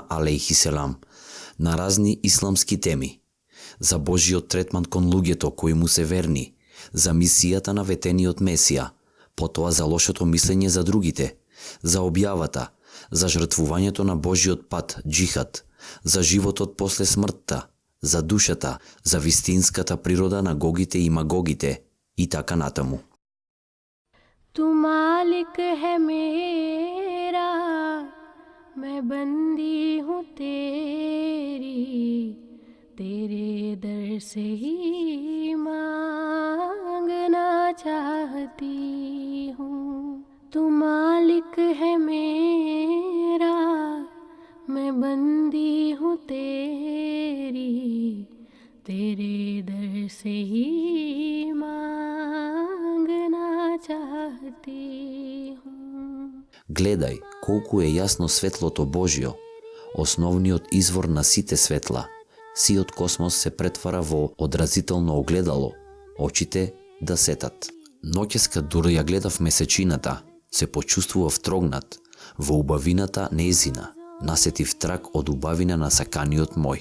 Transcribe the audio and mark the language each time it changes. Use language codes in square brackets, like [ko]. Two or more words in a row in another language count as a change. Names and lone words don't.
[mk] алейхиселам, на разни исламски теми, за Божиот третман кон луѓето кои му се верни, за мисијата на ветениот Месија, потоа за лошото мислење за другите, за објавата, за жртвувањето на Божиот пат, джихад, за животот после смртта, за душата, за вистинската природа на гогите и магогите и така натаму. [ur] تو مالک ہے میرا، میں بندی ہوں تیری، تیرے در سے ہی مانگنا چاہتی ہوں. تو مالک ہے میرا، میں بندی ہوں تیری، تیرے در سے ہی مانگنا چاہتی ہوں. [mk] Гледај колку е јасно светлото Божјо, основниот извор на сите светла. Сиот космос се претвара во одразително огледало, очите да сетат. Ноќеска дури ја гледав месечината, се почувствував трогнат, во убавината нејзина, насетив трак од убавина на саканиот мој.